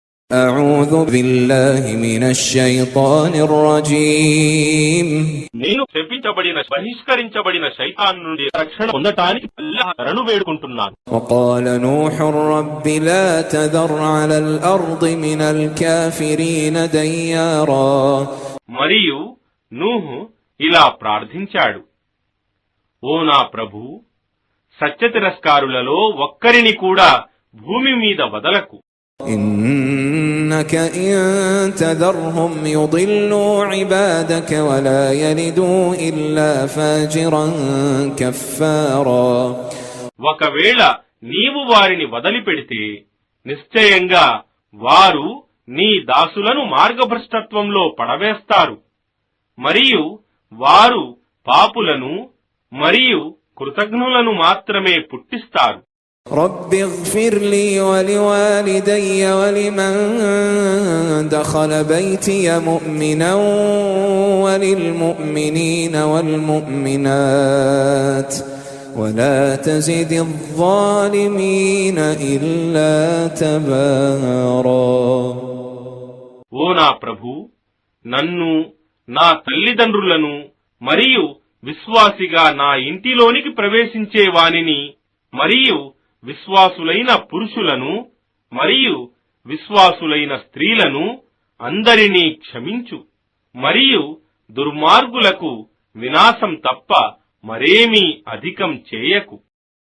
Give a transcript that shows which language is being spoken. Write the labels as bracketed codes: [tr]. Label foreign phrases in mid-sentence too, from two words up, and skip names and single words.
[ar] أعوذ بالله من الشيطان الرجيم [te] నేను శపించబడిన బహిష్కరించబడిన శైతాన్ నుండి రక్షణ పొందటానికి అల్లాహ్ శరణు వేడుకుంటున్నాను. [ar] وقال نوح رب لا تذر على الأرض من الكافرين ديارا [te] మరియు నూహు ఇలా ప్రార్థించాడు, ఓ నా ప్రభు, సత్యతిరస్కారులలో ఒక్కరిని కూడా భూమి మీద వదలకు. [ar] إنك إن تذرهم يضلوا عبادك ولا يلدوا إلا فاجرا كفارا [te] ఒకవేళ నీవు వారిని వదిలిపెడితే నిశ్చయంగా వారు నీ దాసులను మార్గభ్రష్టత్వంలో పడవేస్తారు, మరియు వారు పాపులను మరియు కృతజ్ఞులను మాత్రమే పుట్టిస్తారు. [ar] رب اغفر لي ولوالدي ولمن دخل بيتي مؤمنا وللمؤمنين والمؤمنات ولا تزد الظالمين إلا تبارا [te] ఓ నా ప్రభు, నన్ను, నా తల్లిదండ్రులను మరియు విశ్వాసిగా నా ఇంటిలోనికి ప్రవేశించే వానిని మరియు విశ్వాసులైన పురుషులను మరియు విశ్వాసులైన స్త్రీలను అందరినీ క్షమించు, మరియు దుర్మార్గులకు వినాశం తప్ప మరేమీ అధికం చేయకు.